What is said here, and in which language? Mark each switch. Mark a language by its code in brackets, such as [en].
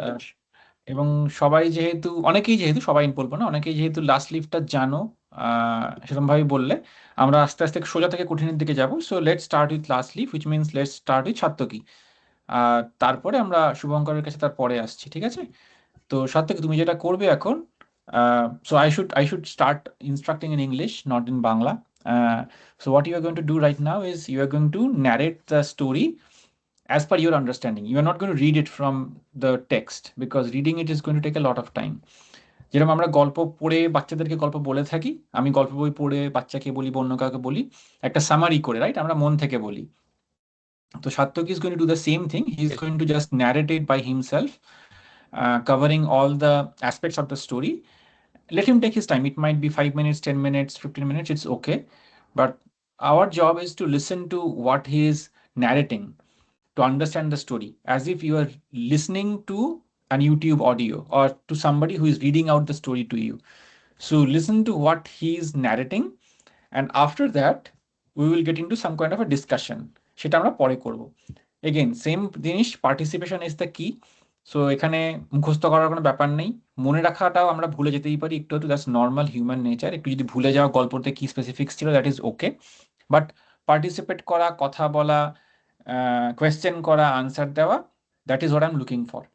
[bn] আহ, এবং সবাই যেহেতু, অনেকেই যেহেতু, সবাই বলবো না, অনেকেই যেহেতু লাস্ট লিফটটা জানো, সেরকম ভাবে বললে আমরা আস্তে আস্তে সোজা থেকে কঠিনের দিকে যাব। [en] So let's start with last lift, which means let's start with Satyaki. [bn] আর তারপরে আমরা শুভঙ্করের কাছে তার পরে আসছি, ঠিক আছে? তো সাত্তকী, তুমি যেটা করবে এখন, [en] So I should start instructing in English, not in Bangla. So what you are going to do right now is you are going to narrate the story as per your understanding. You are not going to read it from the text because reading it is going to take a lot of time. [bn] যেরকম আমরা গল্প পড়ে বাচ্চাদেরকে গল্প বলে থাকি, আমি গল্প বই পড়ে বাচ্চাকে বলি বা অন্য কাউকে বলি একটা সামারি করে, রাইট? আমরা মন থেকে বলি। [en] তো Satyaki is going to do the same thing. He is going to just narrate it by himself, covering all the aspects of the story. Let him take his time. It might be 5 minutes, 10 minutes, 15 minutes, it's okay. But our job is to listen to what he is narrating, to understand the story as if you are listening to an YouTube audio or to somebody who is reading out the story to you. So listen to what he is narrating, and after that we will get into some kind of a discussion. [bn] সেটা আমরা পরে করব। Again same জিনিস, [en] Participation is the কি। [bn] So এখানে মুখস্থ করার কোনো ব্যাপার নেই, মনে রাখাটাও আমরা ভুলে যেতেই পারি একটু একটু, [en] That's normal human nature. [bn] একটু যদি ভুলে যাওয়া গল্পতে কি স্পেসিফিক্স ছিল, [en] That is okay. [bn] But participate করা, কথা বলা, কোয়েশ্চেন করা, আনসার দেওয়া, [en] That is what I am looking for.